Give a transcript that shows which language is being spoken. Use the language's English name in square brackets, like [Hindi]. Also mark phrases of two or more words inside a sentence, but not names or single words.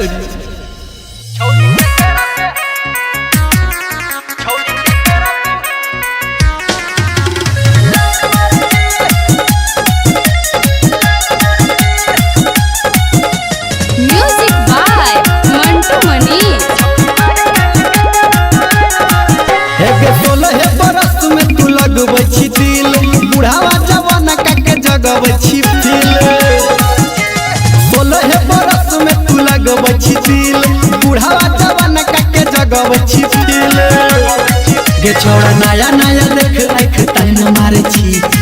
[English] Music by Mantu Mani. [Angika] एक 16 बरस में तू लगबै छी दिल बुढ़ावा जवान के जगबै छी दिल 16 बरस में तू लगबै छी दिल बुढ़ावा जवान के जगबै छी दिल गे छोड़ा नया नया देख आँख ताइन मारे छी